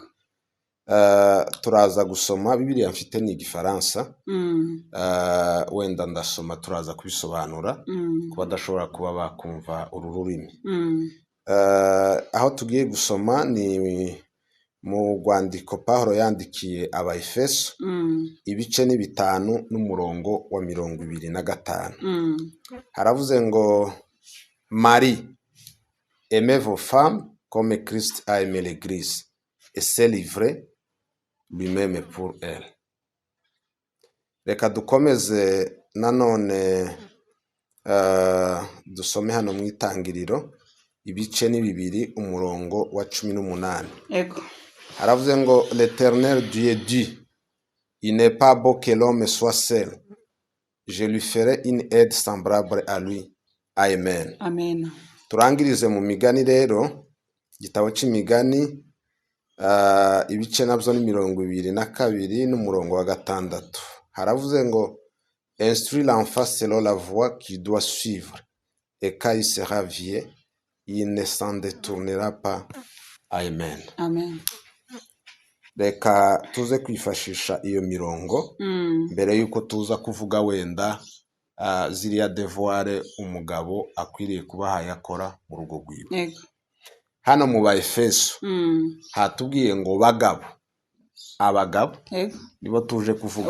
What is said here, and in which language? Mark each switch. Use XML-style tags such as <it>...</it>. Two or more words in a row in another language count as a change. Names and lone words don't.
<rw>Turaza gusoma Bibiliya mfite ni Igifaransa, wenda ndasoma turaza kubisobanura ku badashobora kuba bakumva uru rurimi. Aho tugiye gusoma ni mu rwandiko Pawulo yandikiye Abaefeso, ibice ni 5 n'umurongo wa 25. Haravuze ngo</rw> <fr>Marie, aimez vos femmes comme Christ a aimé l'Église et s'est livré lui-même pour elle.</fr> <rw>Reka dukomeze nanone dusome hano mu Itangiriro ibice ni 2 umurongo wa 18. Yego. Haravuze ngo</rw> <fr>l'Éternel Dieu dit, il n'est pas beau que l'homme soit seul, je lui ferai une aide semblable à lui.</fr> <rw>Amen. Amen. Turangirize mu Migani rero, igitabo cy'Imigani ibice nabyo ni 22 n'umurongo wa 6. Haravuze ngo</rw> <fr>instruis l'enfant selon la voie qu'il doit suivre, et quand il sera vieux, il ne s'en détournera pas.</fr> <rw>Amen. Amen. Reka tuze kwifashisha iyo mirongo mbere yuko tuza kuvuga wenda ziriya devoir umugabo akwiriye kuba yakora mu rugo rwiwe. Yego. Hano mu Baefeso hatubwiye ngo bagabo, abagabo nibo tuje kuvuga.</rw>